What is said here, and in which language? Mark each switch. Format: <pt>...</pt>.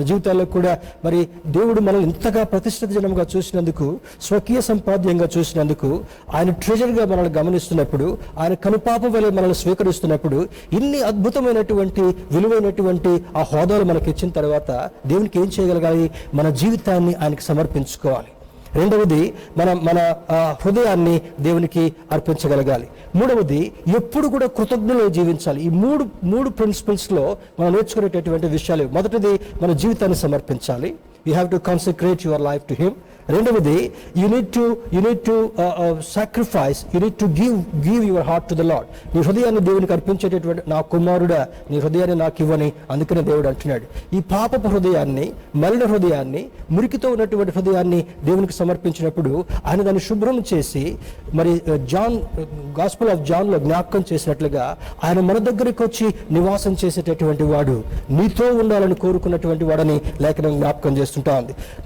<te>మన జీవితాల్లో కూడా మరి దేవుడు మనల్ని ఇంతగా ప్రతిష్ఠిత జనంగా చూసినందుకు, స్వకీయ సంపాద్యంగా చూసినందుకు, ఆయన ట్రెజర్గా మనల్ని గమనిస్తున్నప్పుడు, ఆయన కనుపాప వలె మనల్ని స్వీకరిస్తున్నప్పుడు, ఇన్ని అద్భుతమైనటువంటి విలువైనటువంటి ఆ హోదాలు మనకి ఇచ్చిన తర్వాత దేవునికి ఏం చేయగలగాలి? మన జీవితాన్ని ఆయనకి సమర్పించుకోవాలి. రెండవది మన హృదయాన్ని దేవునికి అర్పించగలగాలి. మూడవది ఎప్పుడు కూడా కృతజ్ఞులు జీవించాలి. ఈ మూడు ప్రిన్సిపల్స్లో మనం నేర్చుకునేటటువంటి విషయాలు. మొదటిది మన జీవితాన్ని సమర్పించాలి.</te> <en>You have to concentrate your life to him.</en> <te>రెండవది</te> <en>you need to sacrifice, you need to give your heart to the Lord.</en> <te>నీ హృదయాన్ని దేవునికి అర్పించేటటువంటి, నా కుమారుడా నీ హృదయాన్ని నాకు ఇవ్వని అందుకనే దేవుడు అంటున్నాడు. ఈ పాపపు హృదయాన్ని, మలిన హృదయాన్ని, మురికితో ఉన్నటువంటి హృదయాన్ని దేవునికి సమర్పించినప్పుడు ఆయన దాన్ని శుభ్రం చేసి మరి గాస్పెల్ ఆఫ్ జాన్లో జ్ఞాపకం చేసినట్లుగా ఆయన మన దగ్గరికి వచ్చి నివాసం చేసేటటువంటి వాడు, నీతో ఉండాలని కోరుకున్నటువంటి వాడని లేఖనం జ్ఞాపకం చేస్తుంటా ఉంది.</te>